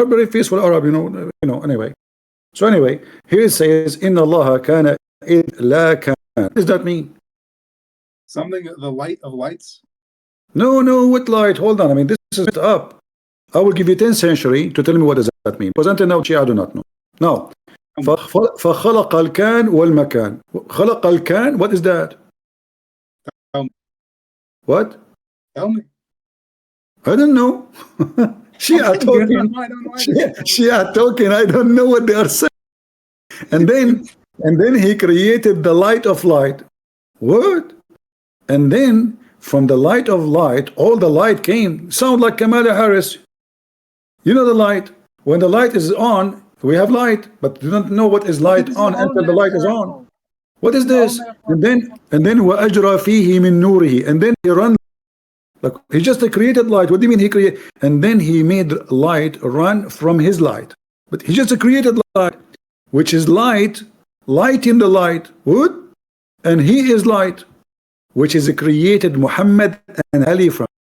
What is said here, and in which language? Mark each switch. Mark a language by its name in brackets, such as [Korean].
[English] They're very peaceful Arab, anyway. So anyway, here it says, [Arabic] Inna Allah kana id la kana. [English] What does that mean? Something, the light of lights? No, what light? Hold on. I mean, this is up. I will give you 10th century to tell me what does that mean. Because until now, I do not know. [Arabic] Now, فخلق الكان والمكان. خلق الكان, [English] what is that? What? Tell me. I don't know. Shia talking. Shia talking. I don't know what they are saying. And then he created the light of light. What? And then from the light of light, all the light came. Sound like Kamala Harris. You know the light. When the light is on, we have light, but you don't know what is light on until the light is on. What is this? [Arabic] And then وَأَجْرَى فِيهِ مِن نُورِهِ. [English] And then he run. Like, he just created light. What do you mean he created? And then he made light run from his light. But he just created light, which is light in the light. What? And he is light, which is created Muhammad and Ali from.